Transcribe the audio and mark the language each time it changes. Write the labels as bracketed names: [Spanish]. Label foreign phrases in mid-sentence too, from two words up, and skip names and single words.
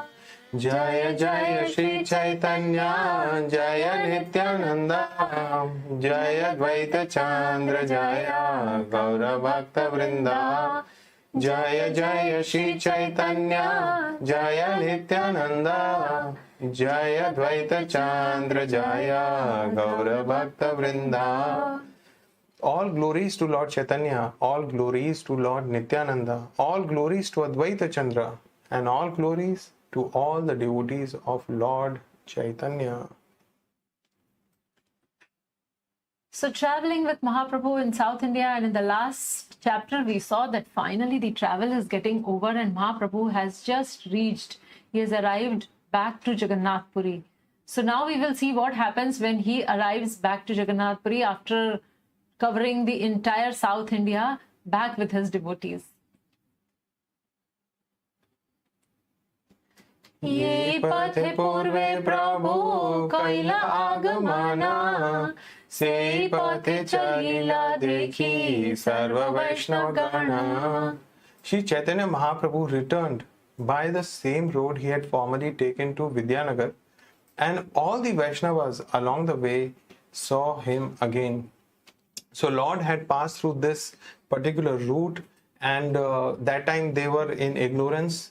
[Bangla] জয় জয় শ্রী চৈতন্য জয় নিত্যানন্দ জয় অদ্বৈত চন্দ্র জয় গৌর ভক্ত বৃন্দ. জয় জয় শ্রী চৈতন্য জয় নিত্যানন্দ জয় অদ্বৈত চন্দ্র জয় গৌর ভক্ত বৃন্দ. [English] All glories to Lord Chaitanya, all glories to Lord Nityananda, all glories to Advaita Chandra, and all glories to all the devotees of Lord Chaitanya. So traveling with Mahaprabhu in South India, and in the last chapter we saw that finally the travel is getting over and Mahaprabhu has just reached, he has arrived back to Jagannath Purī. So now we will see what happens when he arrives back to Jagannath Purī after covering the entire South India back with his devotees. [Bangla] যে পথে পূর্বে প্রভু কৈলা আগমন সে পথে চলিলা দেখি সর্ব বৈষ্ণব গণ. [English] Shri Chaitanya Mahaprabhu returned by the same road he had formerly taken to Vidyanagar, and all the Vaishnavas along the way saw him again. So Lord had passed through this particular route, and that time they were in ignorance.